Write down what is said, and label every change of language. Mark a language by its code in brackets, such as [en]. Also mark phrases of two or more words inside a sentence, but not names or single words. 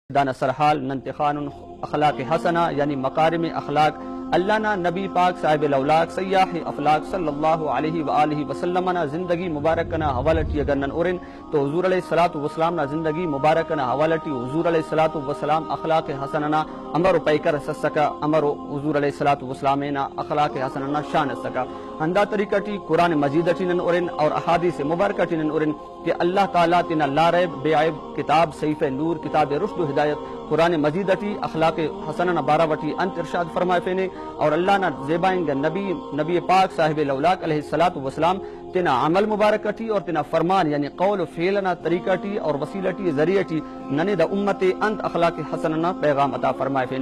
[brh] دانا سرحال ننتخان اخلاق حسنہ یعنی مکارم اخلاق اللہ نا نبی پاک صاحب الاولاق سیاح افلاق [ar] صلی اللہ علیہ وآلہ وسلم [brh] نا زندگی مبارکنا حوالٹی اگر نن اورن تو حضور [ar] علیہ الصلوۃ والسلام [brh] نا زندگی مبارکنا حوالٹی حضور [ar] علیہ الصلوۃ والسلام [brh] اخلاق حسننا امر پیکر سسکا امر حضور [ar] علیہ الصلوۃ والسلام [brh] نا اخلاق حسننا شان سکا ہندا طریقہ ٹی قرآن مجید ٹی نن اورن اور احادیث مبارکہ ٹی نن اورن کہ اللہ تعالیٰ تینا لا ریب بے عیب کتاب صحیفہ نور کتاب رشد و ہدایت قرآن مجید ٹی اخلاق حسننا بارہ وٹی انت ارشاد فرمائے فینے اور اللہ نا زیبائیں گا نبی پاک صاحب الاولاق [ar] علیہ الصلوۃ والسلام [brh] تینا عمل مبارک ٹی اور تینا فرمان یعنی قول و فعلنا طریقہ ٹی اور وسیلہ ٹی ذریعہ ٹی ننے دا امت انت اخلاق حسننا پیغام عطا فرمائے فینے